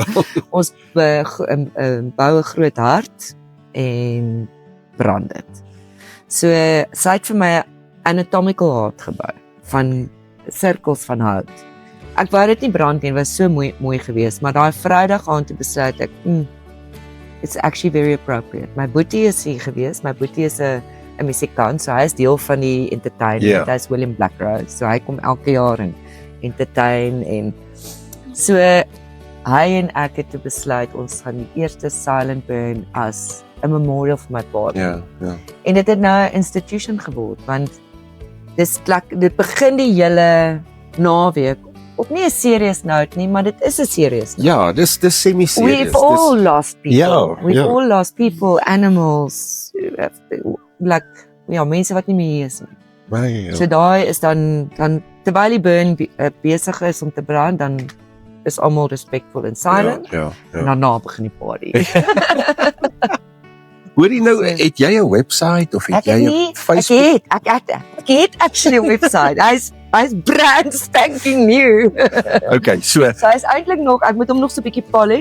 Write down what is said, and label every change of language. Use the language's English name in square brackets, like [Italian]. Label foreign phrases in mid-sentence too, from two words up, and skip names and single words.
[Afrikaans] Ons bou 'n groot hart en brand dit. So sy het vir my 'n [English] anatomical heart [Afrikaans] gebou van sirkels van hout. Ek wou dit nie brand nie, dit was so mooi geweest, maar daai Vrydag aand toe besluit ek, [English] it's actually very appropriate. [Afrikaans] My boetie is hier geweest. My boetie is 'n musikant, so hy is deel van die entertainment. Ja. Hy is William Blackrose, so hy kom elke jaar en entertain en so hy en ek het toe besluit ons gaan die eerste Silent Burn as 'n memorial vir my pa. Ja. En dit het nou 'n institution geword want dit begin die hele naweek op nie 'n [English] serious note [Afrikaans] nie, maar dit is 'n [English] serious note. [Afrikaans] Ja, dis semi-serious. [English] We've all lost people. [Afrikaans] Ja, [English] We've [Afrikaans] ja. [English] all lost people, animals, like [Afrikaans] mense wat nie meer hier is nie. My, So daai is dan terwyl die burn besig is om te brand, dan is almal [English] respectful and silent. [Afrikaans] Ja. En daarna begin die party. Hoorie nou, het jy 'n website of het jy 'n Facebook? Ek het actually 'n website. [English] Hy's brand spanking new. [Afrikaans] Okay, so So hy's eintlik nog, ek moet hom nog so 'n bietjie polish,